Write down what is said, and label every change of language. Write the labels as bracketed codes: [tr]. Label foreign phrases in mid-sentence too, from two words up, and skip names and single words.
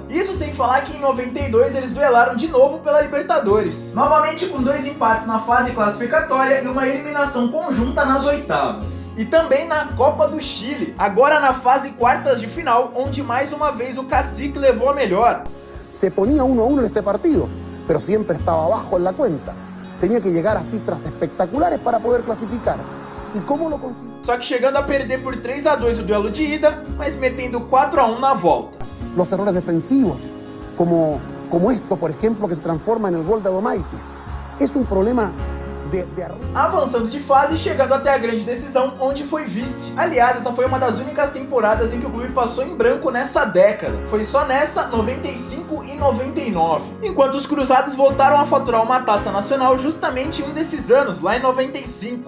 [pt] Isso sem falar que em 92 eles duelaram de novo pela Libertadores. Novamente com 2 empates na fase classificatória e uma eliminação conjunta nas oitavas. E também na Copa do Chile, agora na fase quartas de final, onde mais uma vez o Cacique levou a melhor. [es] Se ponía 1-1 en este partido, pero siempre estaba abajo en la cuenta. Tenía que llegar a cifras espectaculares para poder clasificar. ¿Y cómo lo consiguió? [pt] Só que chegando a perder por 3-2 o duelo de ida, mas metendo 4-1 na volta. [es] Los errores defensivos, como esto, por ejemplo, que se transforma en el gol de Adomaitis. Es un problema [pt] avançando de fase e chegando até a grande decisão, onde foi vice. Aliás, essa foi uma das únicas temporadas em que o clube passou em branco nessa década. Foi só nessa, 95 e 99. Enquanto os Cruzados voltaram a faturar uma taça nacional justamente em um desses anos, lá em 95.